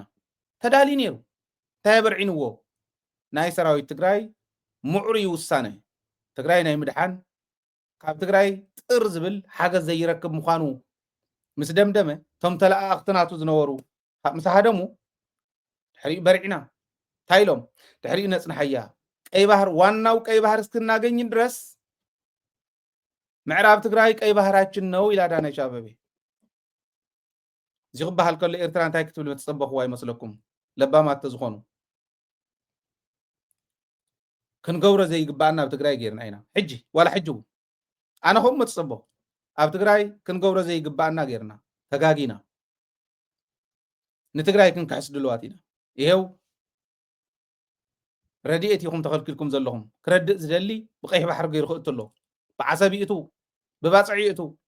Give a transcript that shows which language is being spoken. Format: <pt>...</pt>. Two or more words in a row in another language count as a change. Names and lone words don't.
<ti>ተዳልዩ ነይሩ እንታይ በርዒንዎ ናይ ሰራዊት ትግራይ ምዑሩይ ውሳነ ትግራይ ናይ ምድሓን ካብ ትግራይ ጥር ዝብል ሓገዝ ዘይረክብ ምዃኑ ምስ ደምደመ ቶም ተለኣኽትናቱ ዝነበሩ ምስ ሃደሙ ድሕሪኡ በርዒና እንታይ ኢሎም ድሕሪኡ ነፅናሐያ ቀይ ባህር</ti> <am>ዋናው ቀይ ባህር እስክናገኝ ድረስ ምዕራብ ትግራይ ቀይ ባህራችን ነው</am> <ti>ኢላ አዳነች አቤቤ እዚ ክበሃል ከሎ ኤርትራ እንታይ ክትብል ትፅበኽዋ ይመስለኩም ለባማት ተዝኾኑ ክንገብሮ ዘይግባአና ኣብ ትግራይ ጌርና ኢና ሕጂ ዋላ ሕጂ ኣነ ከምኡ ትፅበኹ ኣብ ትግራይ ክንገብሮ ዘይግባአና ጌርና ተጋጊና ንትግራይ ክንክሕስ ድልዋት ኢና ይሄው ረድኤት ኢኹም ተኸልኪልኩም ዘለኹም ክረድእ ዝደሊ ብቀይሕ ባሕሪ ገይሩ ክእቱ ኣሎ ብዓሰቢእቱ ብባፅዒእቱ</ti>